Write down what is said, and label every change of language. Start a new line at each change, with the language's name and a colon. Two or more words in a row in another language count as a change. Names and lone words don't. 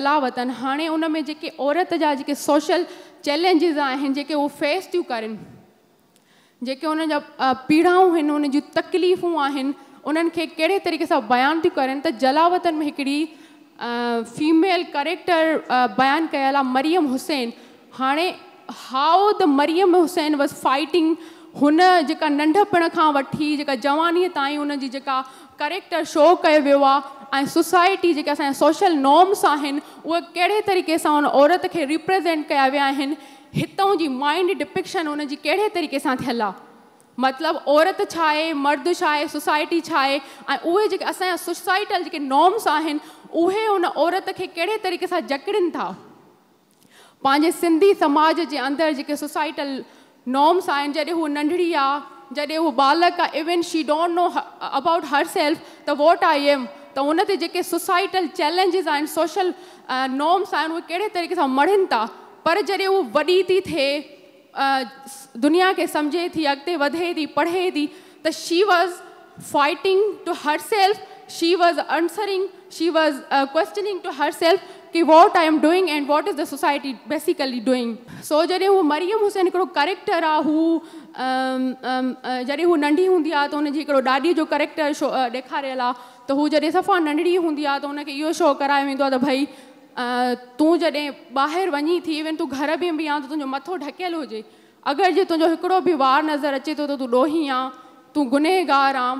Sindhi: हाणे उन में जेके औरत जा जेके
English: social challenges
Sindhi: आहिनि जेके उहो फेस थियूं करनि, जेके उन जा पीड़ाऊं आहिनि, उन जूं तकलीफ़ूं आहिनि, उन्हनि खे कहिड़े तरीक़े सां बयानु थियूं करनि। त जलावतन में हिकिड़ी फीमेल करेक्टर बयानु कयल आहे, मरियम हुसैन। हाणे
English: how the Mariam Hussain was fighting,
Sindhi: हुन जेका नंढपण खां वठी जेका जवानीअ ताईं उन जी जेका करेक्टर शो कयो वियो आहे, ऐं सोसाइटी जेके असांजा
English: social norms
Sindhi: आहिनि उहे कहिड़े तरीक़े सां उन औरत खे रिप्रेज़ेंट कया विया आहिनि, हितां जी
English: mind depiction
Sindhi: उन जी कहिड़े तरीक़े सां थियल आहे। मतिलबु औरत छा आहे, मर्द छा आहे, सोसाइटी छा आहे, ऐं उहे जेके असांजा सोसाइटल जेके नॉर्म्स आहिनि उहे उन औरत खे कहिड़े तरीक़े सां जकड़नि था। पंहिंजे सिंधी समाज जे अंदरि जेके
English: societal norms
Sindhi: आहिनि, जॾहिं हू नंढड़ी आहे, जॾहिं हू बालक आहे,
English: even she don't know about her self त what I am,
Sindhi: त उन ते जेके
English: societal challenges
Sindhi: आहिनि,
English: social norms
Sindhi: आहिनि, उहे कहिड़े तरीक़े सां मड़नि था। पर जॾहिं हू वॾी थी थिए, दुनिया खे सम्झे थी, अॻिते वधे थी, पढ़े थी, त
English: she was fighting to her self, she was answering, she was questioning to her self कि what I am doing and what is the society basically doing.
Sindhi: सो जॾहिं हू मरियम हुसैन हिकिड़ो करेक्टर आहे, हू जॾहिं हू नंढी हूंदी आहे त हुनजी हिकिड़ो ॾाॾीअ जो करेक्टर शो ॾेखारियल आहे। त हू जॾहिं सफ़ा नंढड़ी हूंदी आहे त हुनखे इहो शो करायो वेंदो आहे त भई तूं जॾहिं ॿाहिरि वञी थी, इवन तूं घर में बि आहे त तुंहिंजो मथो ढकियलु हुजे, अगरि जे तुंहिंजो हिकिड़ो बि वार नज़र अचे थो त तूं ॾोही आहे, तूं गुनहगार आहे।